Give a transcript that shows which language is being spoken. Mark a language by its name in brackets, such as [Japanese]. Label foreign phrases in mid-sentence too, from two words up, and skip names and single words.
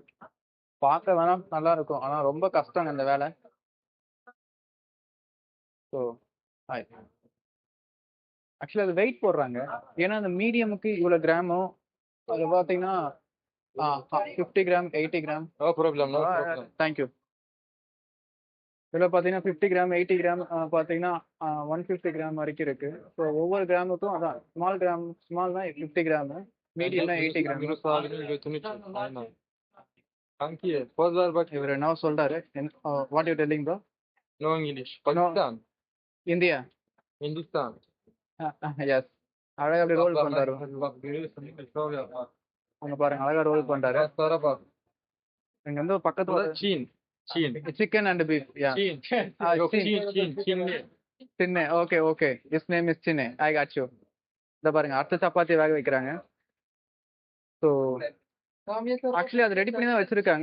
[Tamil] பார்க்க வேணா நல்லா இருக்கும், ஆனா ரொம்ப கஷ்டங்க இந்த வேலை. [English] so actually [Tamil] அது வெயிட் போடுறாங்க. ஏன்னா அந்த மீடியமுக்கு இவ்வளவு கிராமும், அது பார்த்தீங்கன்னா 50 கிராம், 80 கிராம். [English] No problem, no problem. [Tamil] தேங்க்யூ. இதில் பார்த்தீங்கன்னா 50 கிராம், 80 கிராம், பார்த்தீங்கன்னா 150 கிராம் வரைக்கும் இருக்கு. ஸோ ஒவ்வொரு கிராமுக்கும் அதான் [English] small gram, [Tamil] ஸ்மால் தான் 50 கிராம், மீடியம்னா 80 கிராம். [Turkish] Yunus abinin götünü çek. Aynen. Kanki, poz ver bak. [Tamil] இவர் என்ன சொல்றாரு? [English] what you telling bro? No English. Pakistan. [Tamil] இந்தியா. Hindistan. எஸ். அழகா அப்படி ரோல் Bak, பண்றாரு. [Turkish] bak, görüyorsun değil mi? Şov yapar. [Tamil] அங்க பாருங்க, அழகா ரோல் பண்றாரு. [Turkish] Kaslara bak. [Tamil] இங்க வந்து பக்கத்துல [Turkish] Burası Çin. Çin. [English] chicken and beef. ya, [Turkish] Çin. Yok Çin. Çinli. [English] Chinna. okay okay, is name is Chinna. I got you. [Tamil] இத பாருங்க, அடுத்த சப்பாத்தி வேக வைக்கிறாங்க. [English] so actually [Tamil] அது ரெடி பண்ணி தான் வச்சிருக்காங்க.